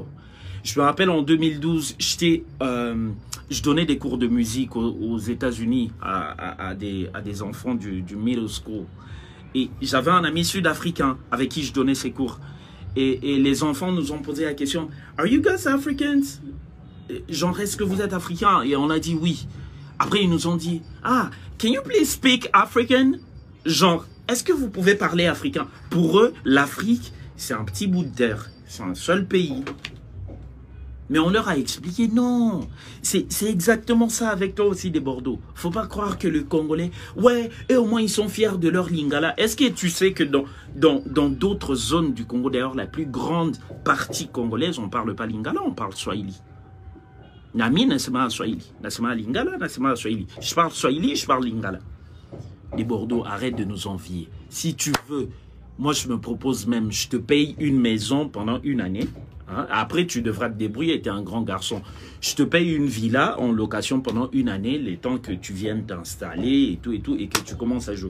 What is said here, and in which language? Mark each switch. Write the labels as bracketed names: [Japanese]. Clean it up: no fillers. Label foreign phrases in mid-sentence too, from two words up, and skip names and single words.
[French] Je me rappelle en 2012, je donnais des cours de musique aux États-Unis à des enfants du [English] middle school. [French] Et j'avais un ami sud-africain avec qui je donnais ces cours. Et les enfants nous ont posé la question, [English] Are you guys Africans? [French] Genre, est-ce que vous êtes africains? Et on a dit oui. Après, ils nous ont dit, [English] ah, can you please speak African? [French] Genre, est-ce que vous pouvez parler africain? Pour eux, l'Afrique, c'est un petit bout de terre. C'est un seul pays. Mais on leur a expliqué, non, c'est exactement ça avec toi aussi des Bordeaux. Faut pas croire que le Congolais, ouais, et au moins ils sont fiers de leur lingala. Est-ce que tu sais que dans d'autres zones du Congo, d'ailleurs, la plus grande partie congolaise, on parle pas lingala, on parle swahili. [Swahili] Nami nasema swahili, nasema lingala, nasema swahili. [French] Je parle swahili, je parle lingala. Les Bordeaux, arrête de nous envier. Si tu veux, moi je me propose même, je te paye une maison pendant une année. Hein? Après, tu devras te débrouiller, tu es un grand garçon. Je te paye une villa en location pendant une année, le temps que tu viennes t'installer et tout, et que tu commences à jouer.